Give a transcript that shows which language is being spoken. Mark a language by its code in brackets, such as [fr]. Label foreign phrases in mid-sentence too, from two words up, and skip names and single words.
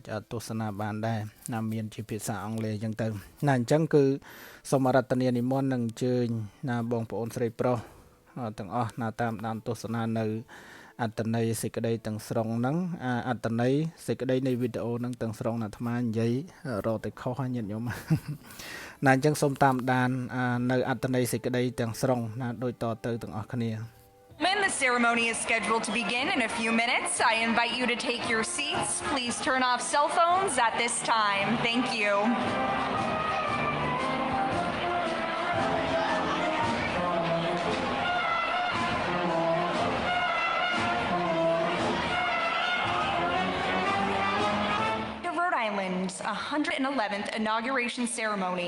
[km] ទស្សនាបានដែរណាមានជាភាសាអង់គ្លេសអញ្ចឹងទៅណាអញ្ចឹងគឺសូមអរតនានិមន្តនឹងអញ្ជើញណាបងប្អូនស្រីប្រុសទាំងអស់ណាតាមដានទស្សនានៅអត្តន័យសេចក្តីទាំងស្រុងហ្នឹងអត្តន័យសេចក្តីនៃវីដេអូហ្នឹងទាំងស្រុងណាអាត្មានិយាយរកតែខុសហើយញាតិញោមណាអញ្ចឹងសូមតាមដាននៅអត្តន័យសេចក្តីទាំងស្រុងណាដូចតទៅទាំងអស់គ្នា [en] The ceremony is scheduled to begin in a few minutes. I invite you to take your seats. Please turn off cell phones at this time. Thank you. Island's 111th inauguration ceremony.